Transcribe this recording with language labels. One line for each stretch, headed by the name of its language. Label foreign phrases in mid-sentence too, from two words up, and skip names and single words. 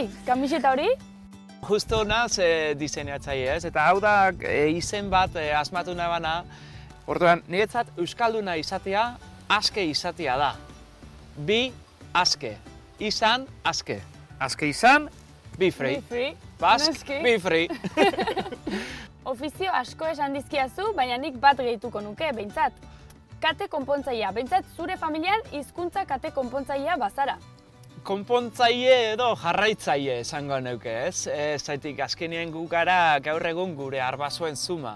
Basque: Kamiseta hori? Justo naz diseinatzaile ez, eta hau da izen bat asmatu nabana. Orduan, niretzat euskalduna izatea, aske izatea da. Bi, aske. Izan, aske. Aske izan,
English: be free. Be free. Bask,
Basque: Noski.
English: be free.
Basque: Ofizio asko esan dizkiazu, baina nik bat gehituko nuke, behintzat. Kate konpontzailea, behintzat zure familian hizkuntza kate konpontzailea bazara. Konpontzaile edo jarraitzaile esango neuke, ez? Zaitik azkenien gu gara gaur egun gure arbasuen zuma.